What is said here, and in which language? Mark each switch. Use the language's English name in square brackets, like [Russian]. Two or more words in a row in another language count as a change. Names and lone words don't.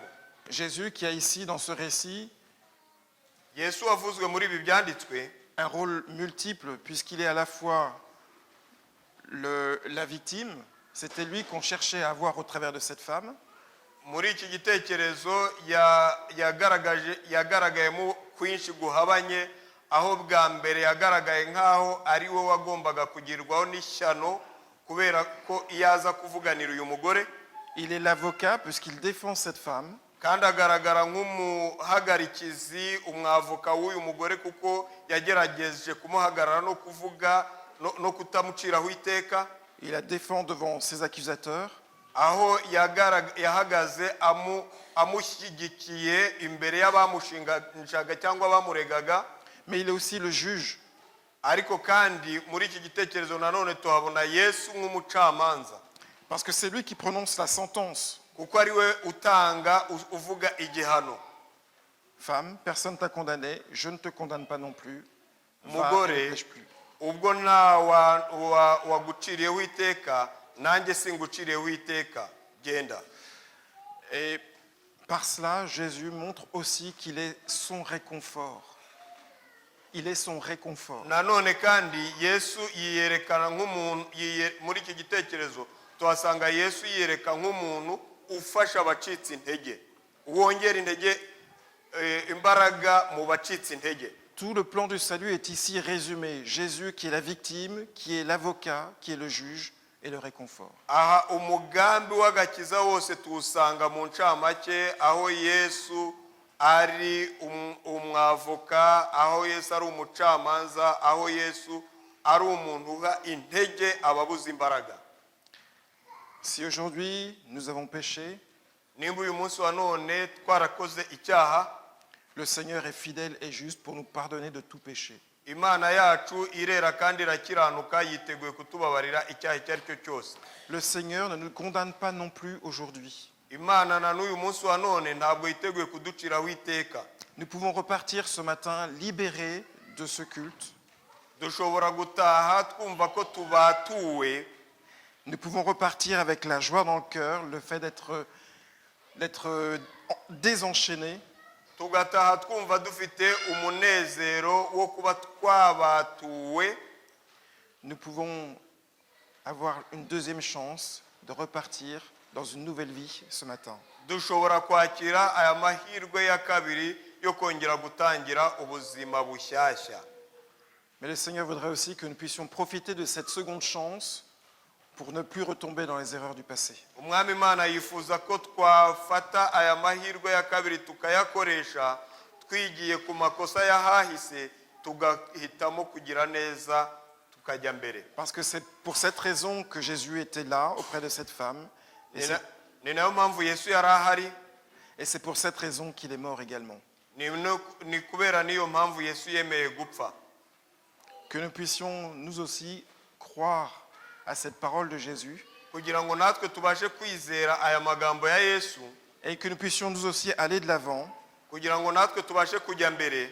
[French] Jésus qui a ici dans ce récit [Kinyarwanda] Yesu wavuzwe muri ibi byanditswe [French] un rôle multiple puisqu'il est à la fois la victime, c'était lui qu'on cherchait à voir au travers de cette femme. [Kinyarwanda] muri iki gitekerezo yagaragayemo kwinshi guhabanye, aho bwa mbere yagaragaye nk'aho ari we wagombaga kugirwaho n'ishyano kubera ko iyo aza kuvuganira uyu mugore. [French] Il est l'avocat puisqu'il défend cette femme. [Kinyarwanda] kandi agaragara nk'umuhagarikizi, umwavoka w'uyu mugore, kuko yagerageje kumuhagarara no kuvuga no kutamuciraho iteka. [French] Il la défend devant ses accusateurs. [Kinyarwanda] aho yahagaze amushyigikiye imbere y'abamushinjaga cyangwa abamuregaga. [French] Mais il est aussi le juge. [Kinyarwanda] ariko kandi muri iki gitekerezo nanone tuhabona Yesu nk'umucamanza, [French] Parce que c'est lui qui prononce la sentence. [Kinyarwanda] kuko ari we utanga uvuga igihano. [French] Femme, personne ne t'a condamné, je ne te condamne pas non plus. Va, ne [Kinyarwanda] Mugore, [French] pêche plus. [Kinyarwanda] ubwo nta waguciriyeho iteka, nanjye singuciriyeho iteka, genda. [French] Et par cela, Jésus montre aussi qu'il est son réconfort. Il est son réconfort. [Kinyarwanda] nanone kandi Yesu yiyerekana nk'umuntu, muri iki gitekerezo tuhasanga Yesu yiyereka nk'umuntu ufasha abacitse intege, wongera intege, imbaraga mu bacitse intege. [French] Tout le plan du salut est ici résumé. Jésus qui est la victime, qui est l'avocat, qui est le juge et le réconfort. [Kinyarwanda] aha umugambi w'agakiza wose tuwusanga mu ncamake, aho Yesu ari umwavoka, aho Yesu ari umucamanza, aho Yesu ari umuntu uha intege ababuze imbaraga. [French] Si aujourd'hui nous avons péché, [Kinyarwanda] nimba uyu munsi wa none twarakoze icyaha, [French] le Seigneur est fidèle et juste pour nous pardonner de tout péché. [Kinyarwanda] Imana yacu irera kandi irakiranuka, yiteguye kutubabarira icyaha icyo ari cyo cyose. [French] Le Seigneur ne nous condamne pas non plus aujourd'hui. [Kinyarwanda] Imana na n'uyu munsi wa none ntabwo yiteguye kuduciraho iteka. [French] Nous pouvons repartir ce matin libérés de ce culte. [Kinyarwanda] dushobora gutaha twumva ko tubatuwe. [French] Nous pouvons repartir avec la joie dans le cœur, le fait d'être désenchaînés. [Kinyarwanda] tugataha twumva dufite umunezero wo kuba twabatuwe. [French] Nous pouvons avoir une deuxième chance de repartir dans une nouvelle vie ce matin. [Kinyarwanda] dushobora kwakira aya mahirwe ya kabiri yo kongera gutangira ubuzima bushyashya. [French] Mais le Seigneur voudrait aussi que nous puissions profiter de cette seconde chance pour ne plus retomber dans les erreurs du passé. [Kinyarwanda] umwami Imana yifuza ko twafata aya mahirwe ya kabiri tukayakoresha twigiye ku makosa yahahise, tugahitamo kugira neza tukajya mbere. [French] Parce que c'est pour cette raison que Jésus était là auprès de cette femme. [Kinyarwanda] Ni nayo mpamvu Yesu yari ahari, [French] Et c'est pour cette raison qu'il est mort également. [Kinyarwanda] ni kubera niyo mpamvu Yesu yemeye gupfa. [French] Que nous puissions nous aussi croire à cette parole de Jésus [Kinyarwanda] kugira ngo natwe tubashe kwizera aya magambo ya Yesu, [French] et que nous puissions nous aussi aller de l'avant [Kinyarwanda] kugira ngo natwe tubashe kujya mbere